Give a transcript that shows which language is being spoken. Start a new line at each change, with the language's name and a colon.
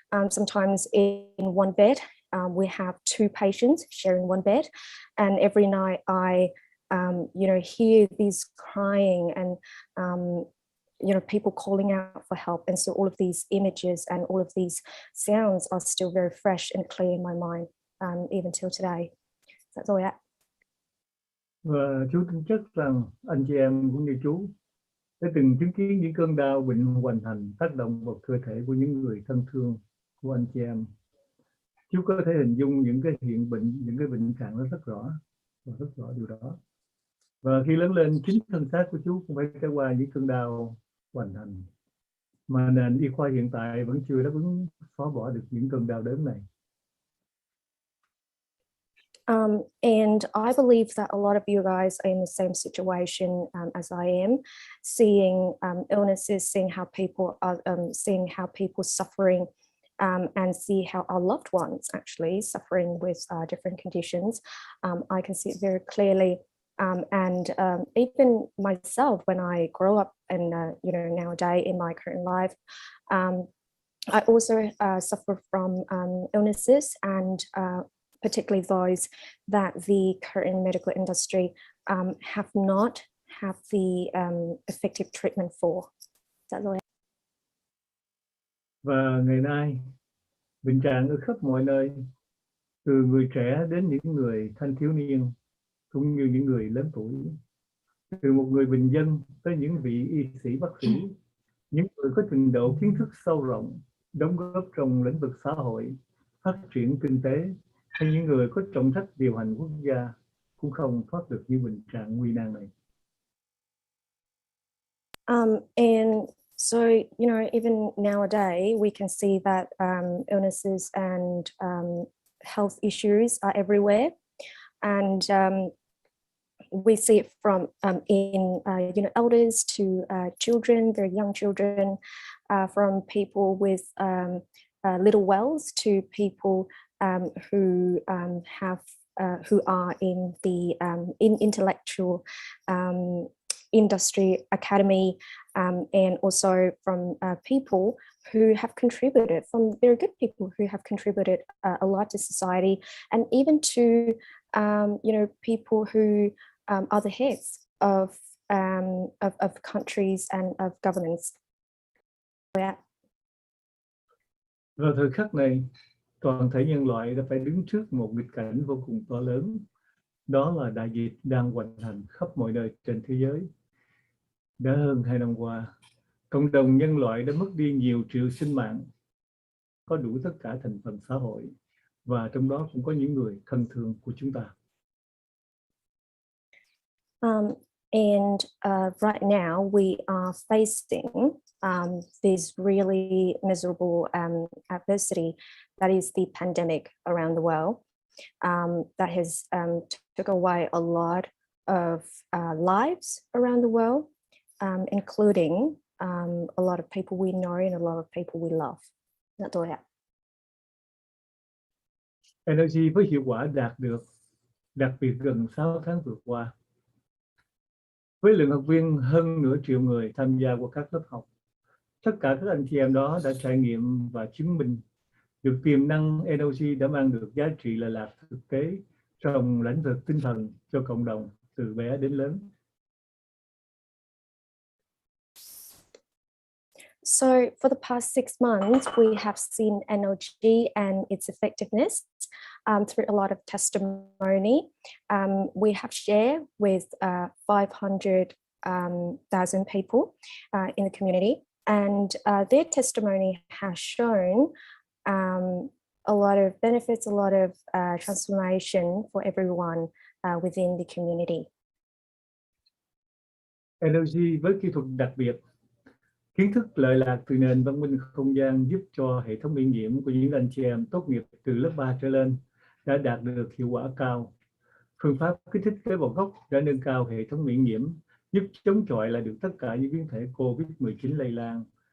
English: Sometimes in one bed, we have 2 patients sharing one bed, and every night I you know, hear these crying and you know, people calling out for help. And so all of these images and all of these sounds are still very fresh and clear in my mind, even till today. That's all that.
Vietnamese: Và chú tin chắc rằng anh chị em cũng như chú đã từng chứng kiến những cơn đau bệnh hoành hành tác động vào cơ thể của những người thân thương của anh chị em. Chú có thể hình dung những cái hiện bệnh, những cái bệnh trạng nó rất rõ điều đó. Và khi lớn lên, chính thân xác của chú cũng phải trải qua những cơn đau hoành hành, mà nền y khoa hiện tại vẫn chưa đáp ứng xóa bỏ được những cơn đau đớn này.
English: And I believe that a lot of you guys are in the same situation as I am, seeing illnesses, seeing how people are, seeing how people suffering, and see how our loved ones actually suffering with different conditions. I can see it very clearly. And even myself, when I grow up and nowadays in my current life, I also suffer from illnesses, and particularly those that the current medical industry have not had the effective treatment for. That's all.
Vietnamese: Và ngày nay, bệnh trạng ở khắp mọi nơi, từ người trẻ đến những người thanh thiếu niên, cũng như những người lớn tuổi, từ một người bình dân tới những vị y sĩ bác sĩ, những người có trình độ kiến thức sâu rộng, đóng góp trong lĩnh vực xã hội, phát triển kinh tế, hay những người có trọng trách điều hành quốc gia cũng không thoát được những bệnh trạng nguy nan này.
English: And so, even nowadays, we can see that illnesses and health issues are everywhere. And we see it from in elders to children, very young children, from people with little wells to people who are in the in intellectual industry academy, and also from people who have contributed, from very good people who have contributed a lot to society, and even to people who are the heads of countries and of governments.
Vietnamese: Vào thời khắc này, toàn thể nhân loại đã phải đứng trước một nghịch cảnh vô cùng to lớn. Đó là đại dịch đang hoành hành khắp mọi nơi trên thế giới. Đã hơn 2 năm qua, cộng đồng nhân loại đã mất đi nhiều triệu sinh mạng, có đủ tất cả thành phần xã hội, và trong đó cũng có những người thân thương của chúng ta.
English: And right now we are facing this really miserable adversity, that is the pandemic around the world, that has took away a lot of lives around the world, including a lot of people we know and a lot of people we love. That's all.
Vietnamese: NLG với hiệu quả đạt được, đặc biệt gần 6 tháng vừa qua, với lượng học viên hơn nửa triệu người tham gia qua các lớp học. Tất cả các anh chị em đó đã trải nghiệm và chứng minh được tiềm năng NLG đã mang được giá trị lệ lạc thực tế trong lĩnh vực tinh thần cho cộng đồng từ bé đến lớn.
English: So for the past 6 months, we have seen NLG and its effectiveness through a lot of testimony. We have shared with 500,000 people in the community, and their testimony has shown a lot of benefits, a lot of transformation for everyone within the community.
Vietnamese: NLG với kỹ thuật đặc biệt, kiến thức lợi lạc từ nền văn minh không gian giúp cho hệ thống miễn nhiễm của những anh chị em tốt nghiệp từ lớp 3 trở lên đã đạt được hiệu quả cao. Phương pháp kích thích tế bào gốc đã nâng cao hệ thống miễn nhiễm, giúp chống chọi lại được tất cả những biến thể COVID-19 lây lan.